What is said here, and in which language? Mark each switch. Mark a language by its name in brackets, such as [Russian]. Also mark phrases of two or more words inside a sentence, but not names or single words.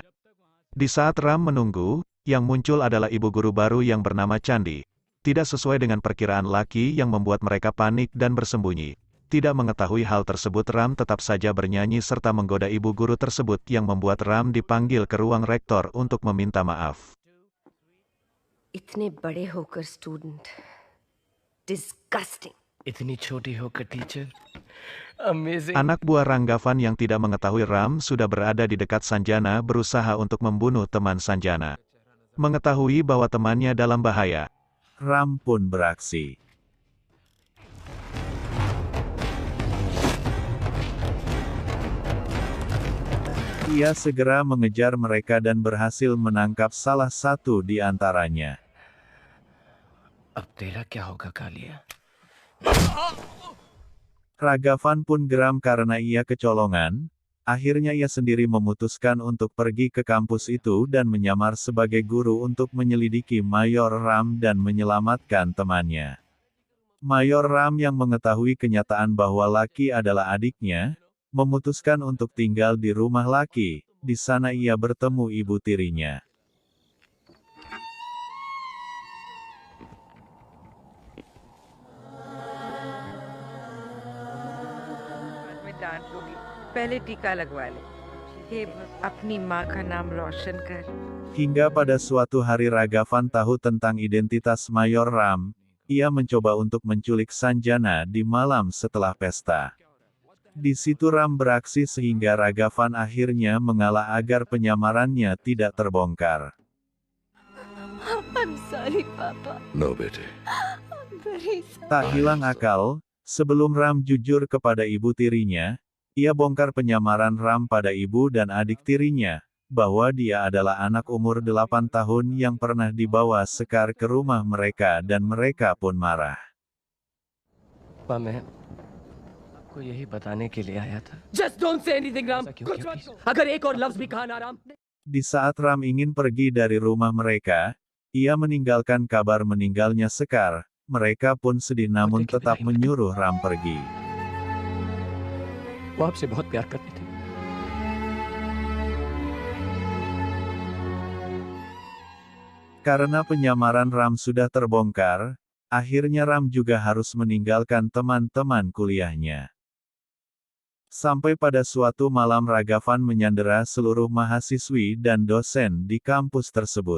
[Indonesian] Di saat Ram menunggu, yang muncul adalah ibu guru baru yang bernama Candi. Tidak sesuai dengan perkiraan Lucky yang membuat mereka panik dan bersembunyi. Tidak mengetahui hal tersebut Ram tetap saja bernyanyi serta menggoda ibu guru tersebut yang membuat Ram dipanggil ke ruang rektor untuk meminta maaf. [Hindi] इतने बड़े होकर स्टूडेंट disgusting. इतनी छोटी होकर टीचर, अमेजिंग। [Indonesian] Anak buah Ranggavan yang tidak mengetahui Ram sudah berada di dekat Sanjana berusaha untuk membunuh teman Sanjana. Mengetahui bahwa temannya dalam bahaya, Ram pun beraksi. Ia segera mengejar mereka dan berhasil menangkap salah satu di antaranya. [Hindi] अब तेरा क्या होगा कालिया? [Indonesian] Ragavan pun geram karena ia kecolongan. Akhirnya ia sendiri memutuskan untuk pergi ke kampus itu dan menyamar sebagai guru untuk menyelidiki Mayor Ram dan menyelamatkan temannya. Mayor Ram yang mengetahui kenyataan bahwa Lucky adalah adiknya, memutuskan untuk tinggal di rumah Lucky. Di sana ia bertemu ibu tirinya. [Hindi] में डांट दूंगी। पहले टीका लगवा ले। हे अपनी माँ का नाम रोशन कर। [Indonesian] Hingga pada suatu hari Ragavan tahu tentang identitas Mayor Ram, ia mencoba untuk menculik Sanjana di malam setelah pesta. Di situ Ram beraksi sehingga Ragavan akhirnya mengalah agar penyamarannya tidak terbongkar. [English] I'm sorry, Papa. No, bete. I'm very sorry. [Indonesian] Tak hilang akal, sebelum Ram jujur kepada ibu tirinya, ia bongkar penyamaran Ram pada ibu dan adik tirinya, bahwa dia adalah anak umur 8 tahun yang pernah dibawa Sekar ke rumah mereka dan mereka pun marah. [Hindi] पापा, मैं आपको यही बताने के लिए आया था। [English] Just don't say anything, Ram. [Hindi] कुछ मत कहो। अगर एक और लफ्ज भी कहा ना, Ram। [Indonesian] Di saat Ram ingin pergi dari rumah mereka, ia meninggalkan kabar meninggalnya Sekar. Mereka pun sedih namun tetap menyuruh Ram pergi. [Hindi] वो आपसे बहुत प्यार करते थे। [Indonesian] Karena penyamaran Ram sudah terbongkar, akhirnya Ram juga harus meninggalkan teman-teman kuliahnya. Sampai pada suatu malam Ragavan menyandera seluruh mahasiswi dan dosen di kampus tersebut.